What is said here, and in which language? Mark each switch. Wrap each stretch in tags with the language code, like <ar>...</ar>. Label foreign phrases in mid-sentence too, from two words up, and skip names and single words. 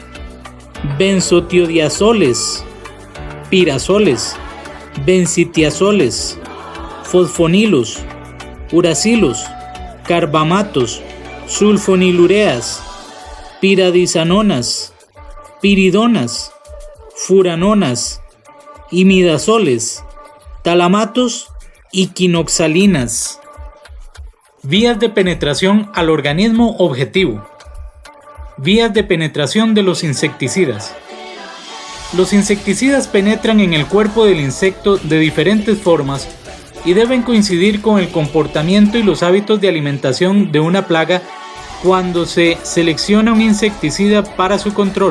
<es>benzotiodiazoles, pirazoles, benzitiazoles, fosfonilos, uracilos, carbamatos, sulfonilureas, piradisanonas, piridonas, furanonas, imidazoles, talamatos y quinoxalinas. Vías de penetración al organismo objetivo. Vías de penetración de los insecticidas. Los insecticidas penetran en el cuerpo del insecto de diferentes formas y deben coincidir con el comportamiento y los hábitos de alimentación de una plaga cuando se selecciona un insecticida para su control.</es>